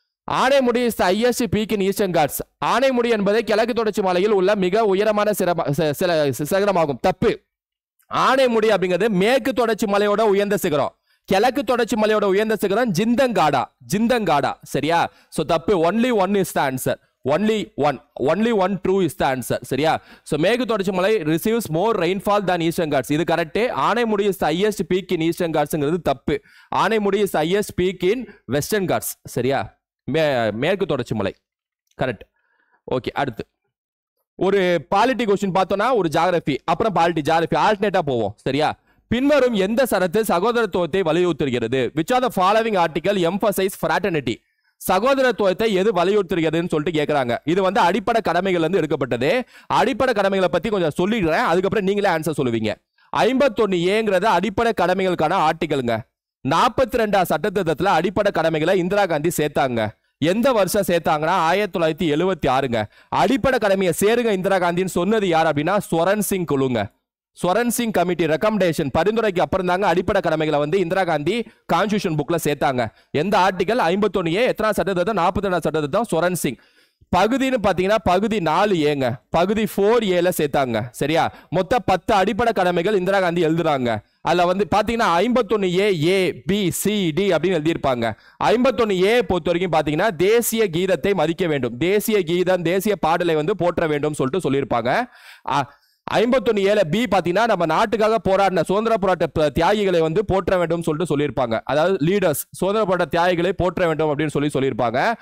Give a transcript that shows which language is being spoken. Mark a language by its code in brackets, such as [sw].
[ta] Anamudi [en] Is the highest peak in Eastern Ghats. [ta] Anamudi என்பது கிழக்கு தொடர்ச்சி மலையில் உள்ள மிக உயரமான சிகரமாகும். தப்பு. ஆனைமுடி அப்படிங்கிறது மேற்கு தொடர்ச்சி மலையோட உயர்ந்த சிகரம். கிழக்கு தொடர்ச்சி மலையோட உயர்ந்த சிகரம் ஜிந்தங்காடா. சரியா? சோ தப்பு. [en] only one is the answer. only one true is the answer. [ta] சரியா? [en] So மேற்கு தொடர்ச்சி மலை receives more rainfall than eastern ghats. [ta] இது correct. [en] Anamudi is the highest peak in eastern ghats [ta] தப்பு. [en] Anamudi is the highest peak in western ghats. [ta] சரியா? மேற்கு தொடர்ச்சி மலை கரெக்ட். ஓகே, அடுத்து ஒரு பாலிட்டி क्वेश्चन பார்த்தோம்னா ஒரு ஜியோகிராஃபி அப்புறம் பாலிட்டி ஜியோகிராஃபி ஆல்டர்னேட்டா போவோம். சரியா? பின்வரும் எந்த சரத்து சகோதரத்துவத்தை வலியுறுத்துகிறது? [en] which of the following article emphasize fraternity? [ta] சகோதரத்துவத்தை எது வலியுறுத்துகிறதுன்னு சொல்லிட்டு கேக்குறாங்க. இது அடிப்படை கடமைகள் இருந்து எடுக்கப்பட்டது. அடிப்படை கடமைகளை பத்தி கொஞ்சம் சொல்லிடுறேன், அதுக்கப்புறம் நீங்களே ஆன்சர் சொல்லுவீங்க. 51A அடிப்படை கடமைகளுக்கான ஆர்டிகல்ங்க. 42ஆம் சட்டத்திட்டத்துல அடிப்படை கடமைகளை இந்திரா காந்தி சேர்த்தாங்க. எந்த வருஷம் சேர்த்தாங்கன்னா 1976ங்க. அடிப்படை கடமையை சேருங்க இந்திரா காந்தின்னு சொன்னது யார் அப்படின்னா ஸ்வரன் சிங் குழுங்க. ஸ்வரன் சிங் கமிட்டி ரெக்கமெண்டேஷன் பரிந்துரைக்கு அப்புறம் தாங்க அடிப்படை கடமைகளை இந்திரா காந்தி கான்ஸ்டிடியூஷன் புக்ல சேர்த்தாங்க. எந்த ஆர்டிகல்? 51A. எத்தனாம் சட்டத்திட்டம்? 42ஆம் சட்டத்திட்டம். ஸ்வரன் சிங். பகுதின்னு பாத்தீங்கன்னா பகுதி 4A, பகுதி 4A சேர்த்தாங்க. சரியா? மொத்த 10 அடிப்படை கடமைகள் இந்திரா காந்தி எழுதுறாங்க. அதுல பாத்தீங்கன்னா 51A A B C D அப்படின்னு எழுதியிருப்பாங்க. 51A பொறுத்த வரைக்கும் பாத்தீங்கன்னா தேசிய கீதத்தை மதிக்க வேண்டும், தேசிய கீதம் தேசிய பாடலை போற்ற வேண்டும் சொல்லிட்டு சொல்லியிருப்பாங்க. 51A பி பாத்தீங்கன்னா நம்ம நாட்டுக்காக போராடின சுதந்திர போராட்ட தியாகிகளை வந்து போற்ற வேண்டும் சொல்லிட்டு சொல்லியிருப்பாங்க. அதாவது லீடர்ஸ் சுதந்திர போராட்ட தியாகிகளை போற்ற வேண்டும் அப்படின்னு சொல்லியிருப்பாங்க.